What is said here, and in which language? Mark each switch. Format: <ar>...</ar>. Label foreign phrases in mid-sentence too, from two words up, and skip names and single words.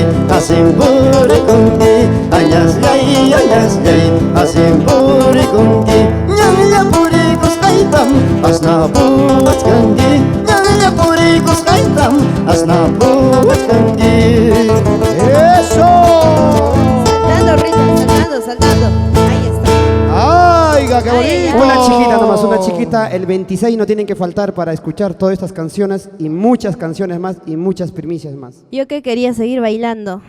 <es>Asimpuri kungi Ayas yay Asimpuri kungi Nyanya puri kuskaitam Asna buat kangi Nyanya puri kuskaitam Asna buat kangi. ¡Eso! Saltando, Richard, saltando. Ahí está. ¡Ay, qué bonito! Una chiquita nomás, una chiquita. El 26 no tienen que faltar para escuchar todas estas canciones y muchas canciones más y muchas primicias más. Yo que quería seguir bailando.</es>